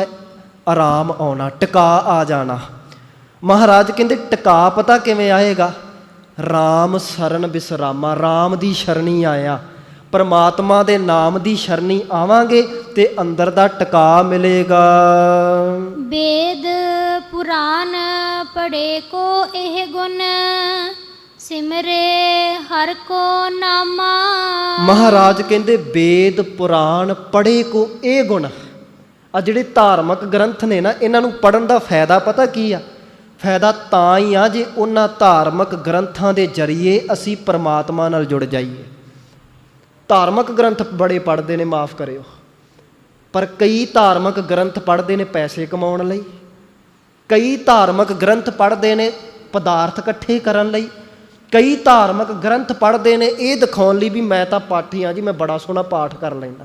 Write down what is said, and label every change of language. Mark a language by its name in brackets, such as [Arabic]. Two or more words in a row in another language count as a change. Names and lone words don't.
[Punjabi] ਆਰਾਮ ਆਉਣਾ, ਟਿਕਾ ਆ ਜਾਣਾ। ਮਹਾਰਾਜ ਕਹਿੰਦੇ ਟਿਕਾ ਪਤਾ ਕਿਵੇਂ ਆਏਗਾ? ਰਾਮ ਸਰਨ ਬਿਸਰਾਮਾ। ਰਾਮ ਦੀ ਸ਼ਰਣੀ ਆਇਆ। ਪਰਮਾਤਮਾ ਦੇ ਨਾਮ ਦੀ ਸ਼ਰਣੀ ਆਵਾਂਗੇ ਤੇ ਅੰਦਰ ਦਾ ਟਿਕਾ ਮਿਲੇਗਾ। ਵੇਦ ਪੁਰਾਣ ਪੜ੍ਹੇ ਕੋ ਏਹ ਗੁਣ ਸਿਮਰੇ ਹਰਿ ਕੋ ਨਾਮਾ। ਮਹਾਰਾਜ ਕਹਿੰਦੇ ਵੇਦ ਪੁਰਾਣ ਪੜ੍ਹੇ ਕੋ ਇਹ ਗੁਣ। ਆ ਜਿਹੜੇ ਧਾਰਮਿਕ ਗ੍ਰੰਥ ਨੇ ਨਾ, ਇਹਨਾਂ ਨੂੰ ਪੜ੍ਹਨ ਦਾ ਫਾਇਦਾ ਪਤਾ ਕੀ ਆ? ਫਾਇਦਾ ਤਾਂ ਹੀ ਆ ਜੇ ਉਹਨਾਂ ਧਾਰਮਿਕ ਗ੍ਰੰਥਾਂ ਦੇ ਜ਼ਰੀਏ ਅਸੀਂ ਪਰਮਾਤਮਾ ਨਾਲ ਜੁੜ ਜਾਈਏ। ਧਾਰਮਿਕ ਗ੍ਰੰਥ ਬੜੇ ਪੜ੍ਹਦੇ ਨੇ, ਮਾਫ ਕਰਿਓ, ਪਰ ਕਈ ਧਾਰਮਿਕ ਗ੍ਰੰਥ ਪੜ੍ਹਦੇ ਨੇ ਪੈਸੇ ਕਮਾਉਣ ਲਈ, ਕਈ ਧਾਰਮਿਕ ਗ੍ਰੰਥ ਪੜ੍ਹਦੇ ਨੇ ਪਦਾਰਥ ਇਕੱਠੇ ਕਰਨ ਲਈ, ਕਈ ਧਾਰਮਿਕ ਗ੍ਰੰਥ ਪੜ੍ਹਦੇ ਨੇ ਇਹ ਦਿਖਾਉਣ ਲਈ ਵੀ ਮੈਂ ਤਾਂ ਪਾਠੀ ਹਾਂ ਜੀ, ਮੈਂ ਬੜਾ ਸੋਹਣਾ ਪਾਠ ਕਰ ਲੈਂਦਾ।